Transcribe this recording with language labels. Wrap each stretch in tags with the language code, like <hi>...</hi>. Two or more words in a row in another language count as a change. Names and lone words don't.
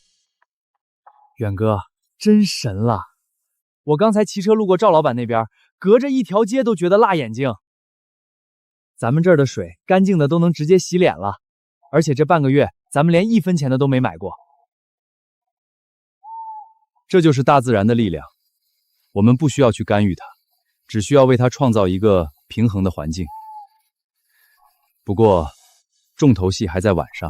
<zh>遠哥，真神了！我剛才騎車路過趙老闆那邊，隔着一條街都覺得辣眼睛。咱們這兒的水乾淨的都能直接洗臉了，而且這半個月咱們連1分錢的都沒買過。這就是大自然的力量，我們不需要去干預它，只需要為它創造一個平衡的環境。不過，重头戲還在晚上。</zh>